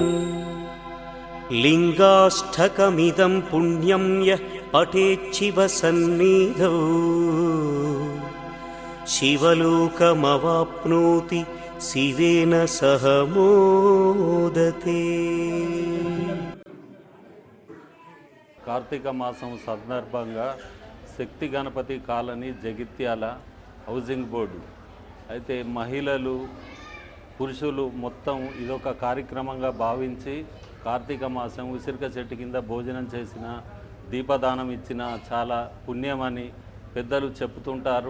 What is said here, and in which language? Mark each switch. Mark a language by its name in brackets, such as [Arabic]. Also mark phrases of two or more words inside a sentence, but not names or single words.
[Sanskrit] लिङ्गाष्टकमिदं पुण्यं यः पठेच्छिवसन्निधौ शिवलोकमवाप्नोति शिवेन सह मोदते। [Telugu] కార్తీక మాసం సందర్భంగా శక్తి గణపతి కాలనీ జగిత్యాల హౌసింగ్ బోర్డు అయితే మహిళలు పురుషులు మొత్తం ఇదొక కార్యక్రమంగా భావించి కార్తీక మాసం ఉసిరిక చెట్టు కింద భోజనం చేసిన దీపదానం ఇచ్చిన చాలా పుణ్యమని పెద్దలు చెప్తుంటారు.